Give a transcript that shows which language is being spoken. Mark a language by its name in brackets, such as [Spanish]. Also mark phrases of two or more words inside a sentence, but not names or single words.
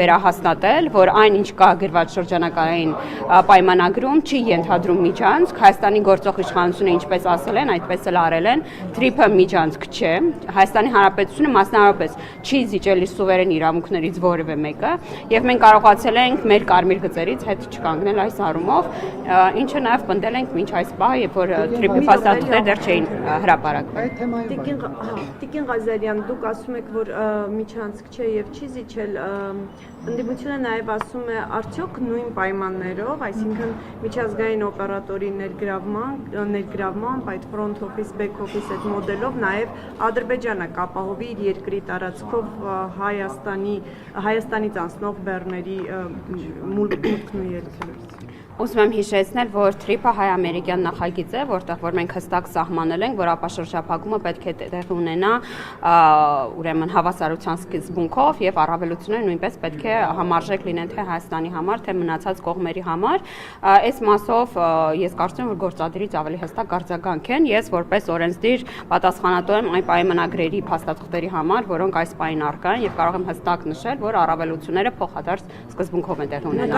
[Armenian] վերահաստատել, որ այն ինչ կա գրված շրջանակային պայմանագրում չի ենթադրում միջանցք, Հայաստանի գործող իշխանությունը ինչպես ասել են, այդպես էլ արել են, թրիփը միջանցք չէ, Հայաստանի Հանրապետությունը մասնավորապես չի զիջել իր սուվերեն իրավունքներից որևէ մեկը, եւ մենք կարողացել ենք մեր կարմիր գծերից հետ չկանգնել այս առումով, ինչը նաև պնդել ենք մինչ այս պահը, երբ որ թրիփի փաստաթղթերը դեռ չէին հրապարակվել։ Տիկին Ղազարյան, դուք ասում եք, որ միջանցք չէ եւ չի զիջել, ընդդիմությունը նաև ասում է, արդյոք նույն պայմաններով, այսինքն միջազգային օպերատորի ներգրավմամբ, այդ [English] front office, back office [Armenian] այդ մոդելով նաև Ադրբեջանը կապահովի իր երկրի տարածքով Հայաստանից անցնող բեռների մուտքն ու ելքերը։ Ուզում եմ հիշեցնել, որ թրիփը հայ-ամերիկյան նախագիծ է, որտեղ որ մենք հստակ սահմանել ենք, որ ապաշրջափակումը պետք է տեղի ունենա ուրեմն հավասարության սկզբունքով եւ առավելությունները նույնպես պետք է համարժեք լինեն թե Հայաստանի համար, թե մնացած կողմերի համար։ Այս մասով ես կարծում եմ, որ գործադիրից ավելի հստակ արձագանք են։ Ես որպես օրենսդիր պատասխանատու եմ այն պայմանագրերի փաստաթղթերի համար, որոնք այս պահին առկա են եւ կարող եմ հստակ նշել, որ առավելությունները փոխադարձ սկզբունքով են տեղի ունենալու։